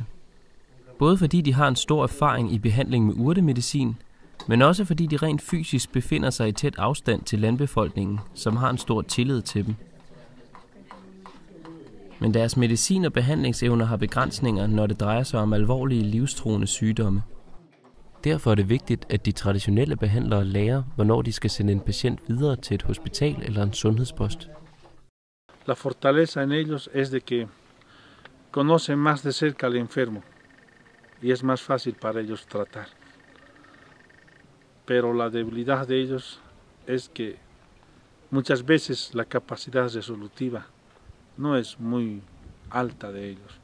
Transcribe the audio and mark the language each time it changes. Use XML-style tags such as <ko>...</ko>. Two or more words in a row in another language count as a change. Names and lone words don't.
<da>Både fordi de har en stor erfaring i behandling med urtemedicin, men også fordi de rent fysisk befinder sig i tæt afstand til landbefolkningen, som har en stor tillid til dem. Men deres medicin- og behandlingsevner har begrænsninger, når det drejer sig om alvorlige livstruende sygdomme. Derfor er det vigtigt, at de traditionelle behandlere lærer, hvornår de skal sende en patient videre til et hospital eller en sundhedspost.</da> <es>La fortaleza en ellos es de que conocen más de cerca al enfermo y es más fácil para ellos tratar. Pero la debilidad de ellos es que muchas veces la capacidad resolutiva no es muy alta de ellos.</es>